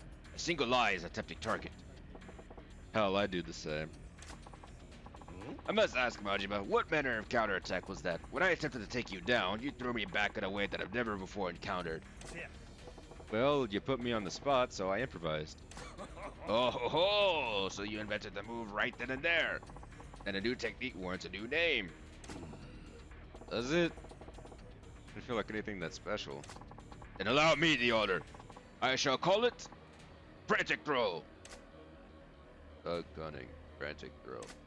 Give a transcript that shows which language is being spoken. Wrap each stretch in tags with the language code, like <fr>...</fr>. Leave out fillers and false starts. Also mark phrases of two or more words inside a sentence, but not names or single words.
<en>A single eye is a tempting target. Hell, I do the same. I must ask, Majima, what manner of counterattack was that? When I attempted to take you down, you threw me back in a way that I've never before encountered. Well, you put me on the spot, so I improvised. Oh ho ho! So you invented the move right then and there. And a new technique warrants a new name. Does it? I don't feel like anything that's special. Then allow me the order. I shall call it Frantic Throw. Gunning. Frantic throw.</en>